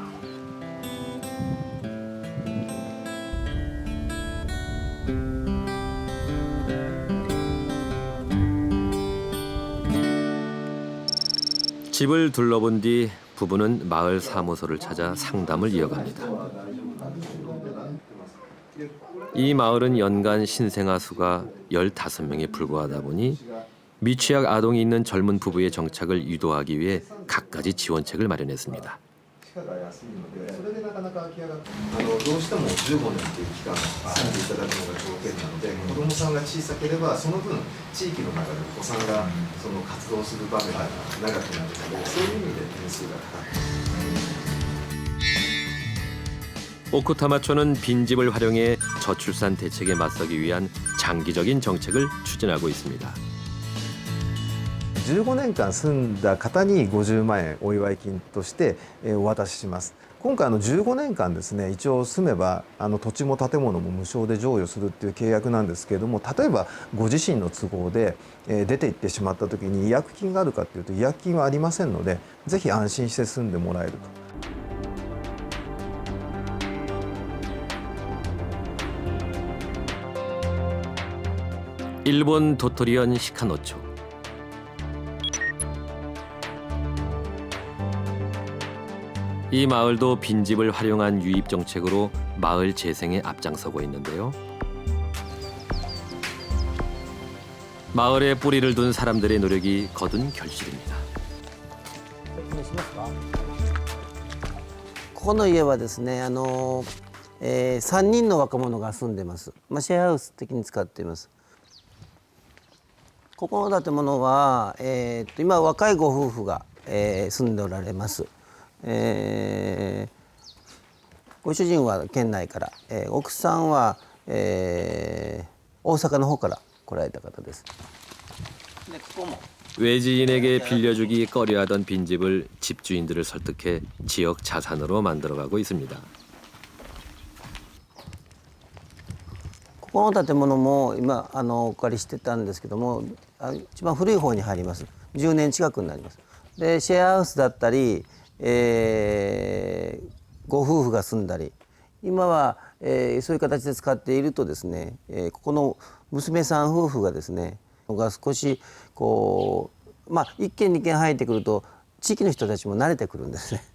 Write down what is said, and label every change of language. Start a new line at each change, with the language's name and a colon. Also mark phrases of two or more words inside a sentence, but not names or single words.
Korean: 집을 둘러본 뒤 부부는 마을 사무소를 찾아 상담을 이어갑니다. 이 마을은 연간 신생아 수가 15명에 불과하다 보니 미취학 아동이 있는 젊은 부부의 정착을 유도하기 위해 갖가지 지원책을 마련했습니다.
Japanese: どうしても15年という期間が住んでいただくのが条件なので、子どもさんが小さければその分地域の中でお子さんがその活動する場面が長くなるので、そういう意味で点数が高い。
Korean: 오쿠타마초는 빈집을 활용해 저출산 대책에 맞서기 위한 장기적인 정책을 추진하고 있습니다.
Japanese: 15 年間住んだ方に50万円お祝い金としてお渡しします。今回15年間ですね、一応住めば土地も建物も無償で譲与するっていう契約なんですけれども、例えばご自身の都合で出て行ってしまった時に違約金があるかっていうと違約金はありませんので、ぜひ安心して住んでもらえると。
Korean: 일본 도토리현 히카노초. 이 마을도 빈집을 활용한 유입 정책으로 마을 재생에 앞장서고 있는데요. 마을에 뿌리를 둔 사람들의 노력이 거둔 결실입니다.
Japanese: ここの家はですね、3人の若者が住んでます。シェアハウス的に使っています。ここの建物は、今若いご夫婦が、住んでおられます。ご主人は県内から、奥さんは、大阪の方から来られた方です。でここも
Korean: 외지인에게 빌려주기 꺼려하던 빈집을 집주인들을 설득해 지역 자산으로 만들어가고 있습니다.
Japanese: ここの建物も今お借りしてたんですけども、一番古い方に入ります。10年近くになります。でシェアハウスだったり、ご夫婦が住んだり、今は、そういう形で使っているとですね、ここの娘さん夫婦がですねが少しこう1軒2軒入ってくると地域の人たちも慣れてくるんですね。